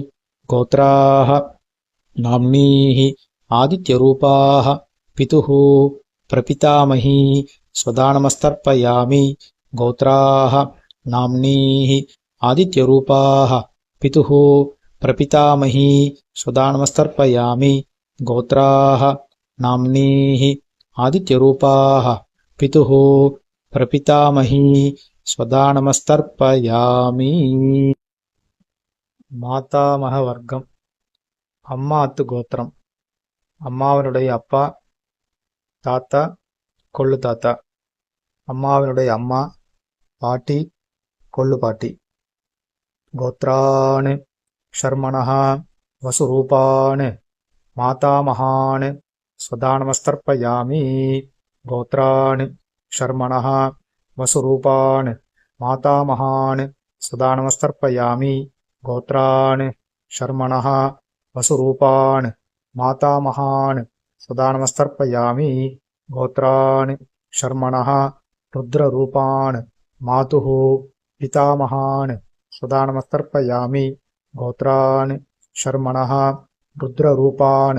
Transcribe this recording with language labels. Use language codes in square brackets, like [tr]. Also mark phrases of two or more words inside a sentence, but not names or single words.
[sa] गोत्राः नाम्नीः आदित्यरूपाः पितुः प्रपितामही स्वदानमस्तर्पयामि गोत्राः नाम्नीः आदित्यरूपाः पितुः प्रपितामही स्वदानमस्तर्पयामि गोत्राः नाम्नीः आदित्यरूपाः पितुः प्रपितामही स्वदानमस्तर्पयामि [ta] மாதாமக வர்க்கம் அம்மாத்து கோத்திரம் அம்மாவினுடைய அப்பா தாத்தா கொள்ளு தாத்தா அம்மாவினுடைய அம்மா பாட்டி கொள்ளு பாட்டி [sa] गोत्रान् शर्मणः वसुरूपान् मातामहान् स्वधानमस्तर्पयामि गोत्रान् शर्मणः वसुरूपान् मातामहान् स्वधानमस्तर्पयामि गोत्रान् शर्मणः वसुरूपान् मातामहान् स्वदानमस्तर्पयामि गोत्रान् शर्मणः रुद्ररूपान् मातुः पितामहान् स्वदानमस्तर्पयामि गोत्रान् शर्मणः रुद्ररूपान्